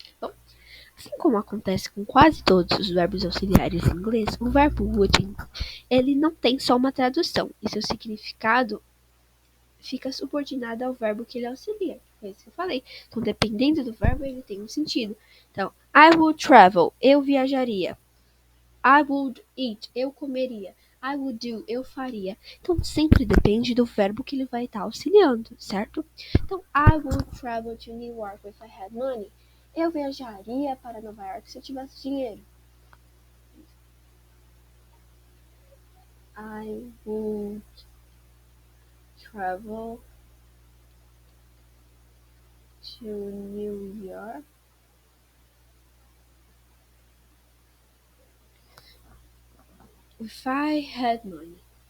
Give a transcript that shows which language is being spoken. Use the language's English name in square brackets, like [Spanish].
[Portuguese] Bom, assim como acontece com quase todos os verbos auxiliares em inglês, o verbo would ele não tem só uma tradução e seu significado fica subordinada ao verbo que ele auxilia. Foi isso que eu falei. Então, dependendo do verbo, ele tem um sentido. Então, [English] I would travel, [Portuguese] eu viajaria. [English] I would eat, [Portuguese] eu comeria. [English] I would do, [Portuguese] eu faria. Então, sempre depende do verbo que ele vai estar auxiliando, certo? [English] Então, I would travel to New York if I had money. [Portuguese] Eu viajaria para Nova York se eu tivesse dinheiro. [English] I would travel to New York if I had money.